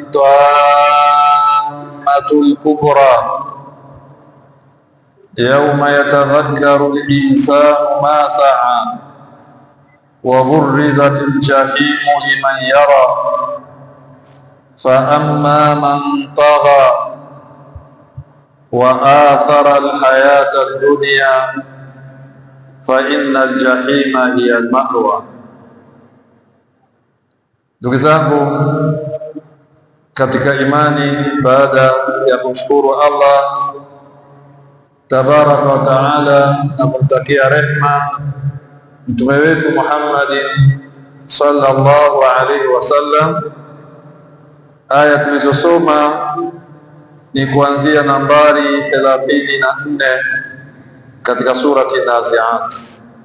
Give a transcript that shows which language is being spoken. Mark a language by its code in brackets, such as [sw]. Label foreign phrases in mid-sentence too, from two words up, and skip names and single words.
[ar] الطامة الكبرى يوم يتذكر الإنسان ما سعى وبرزت الجحيم لمن يرى فأما من طغى وآثر الحياة الدنيا فإن الجحيم هي المأوى. [sw] Ndugu zangu katika imani, baada ya kumshukuru Allah [ar] تبارك وتعالى [sw] na kumtakia rehma mtume wetu Muhammadin [ar] صلى الله عليه وسلم, [sw] aya tulizosoma ni kuanzia nambari 34 katika surati Naziat.